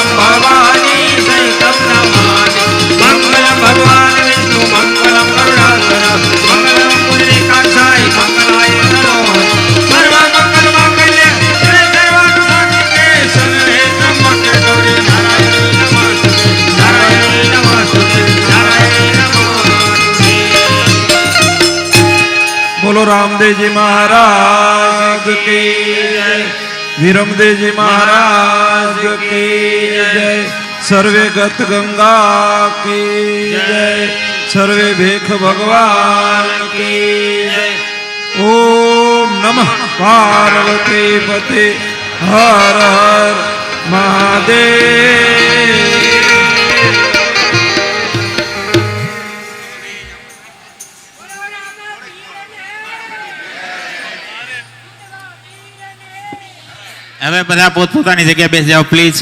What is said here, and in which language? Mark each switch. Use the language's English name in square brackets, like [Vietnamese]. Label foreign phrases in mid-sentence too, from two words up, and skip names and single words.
[Sanskrit] भवानी सहितम नमामि मंगलम भगवान विष्णु मंगलम करुणाकर मंगलम पुंडरीकाक्षाय मंगलाय नमः सर्वमंगल मांगल्य जय सर्वार्थसाधिके शरणे त्र्यंबके गौरी नारायणी नमस्ते नारायणी नमस्ते नारायणी नमस्ते [Hindi] बोलो रामदेवजी महाराज की जय वीरमदेवजी महाराज की जय सर्वे गत गंगा की जय, सर्वे भेख भगवान की जय। [Sanskrit] ओम नमः पार्वती पते हर हर महादेव। [Gujarati] હવે બધા પોતપોતાની જગ્યાએ બેસી જાઓ પ્લીઝ.